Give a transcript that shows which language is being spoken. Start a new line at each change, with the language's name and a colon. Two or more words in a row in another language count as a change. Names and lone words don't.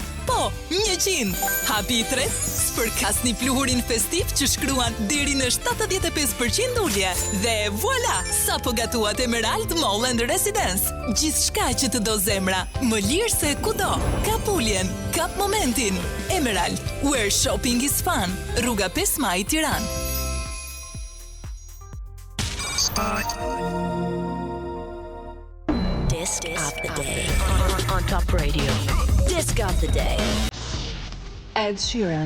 Albanian: Po, 100. Hapi i tretë, spërkasni pluhurin festiv që shkruan deri në 75% ulje. Dhe voilà, sa po gatuat Emerald Mall and Residence. Gjithçka që të do zemra, më lirë se kudo. Kap uljen, kap momentin.
English: Emerald, where shopping is fun.
Albanian: Rruga 5 Maj, Tiranë.
English: Disc of the day on Top Radio. Disc of the day. Ed Sheeran.